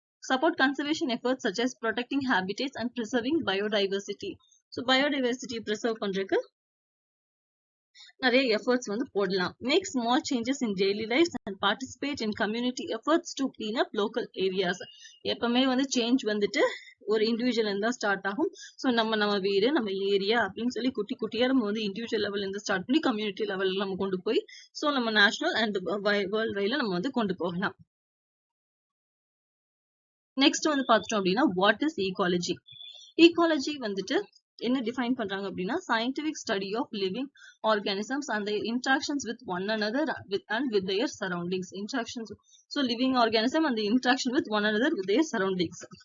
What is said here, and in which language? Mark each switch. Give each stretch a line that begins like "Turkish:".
English: Support conservation efforts such as protecting habitats and preserving biodiversity.
Tamil: So biodiversity preserve பண்றதுக்கு நிறைய efforts வந்து போடலாம்.
English: Make small changes in daily life and participate in community efforts to clean up local areas.
Tamil: எப்பவுமே வந்து change வந்துட்டு ஒரு individual இருந்தா start ஆகும். ஸோ நம்ம வீடு, நம்ம ஏரியா அப்படின்னு சொல்லி குட்டி குட்டியா நம்ம வந்து இண்டிவிஜுவல் லெவல்ல இருந்து ஸ்டார்ட் பண்ணி கம்யூனிட்டி லெவல்ல நம்ம கொண்டு போய் ஸோ நம்ம நேஷனல் அண்ட் வேர்ல்ட் வைல நம்ம வந்து கொண்டு போகலாம்.
English: next
Tamil: வந்து பார்த்துட்டோம் அப்படின்னா
English: What is ecology. Ecology
Tamil: வந்துட்டு என்ன டிஃபைன் பண்றாங்க அப்படின்னா
English: Scientific study of living organisms and their interactions with one another and with their surroundings. Interactions, so living organism and the interaction with one another with their surroundings.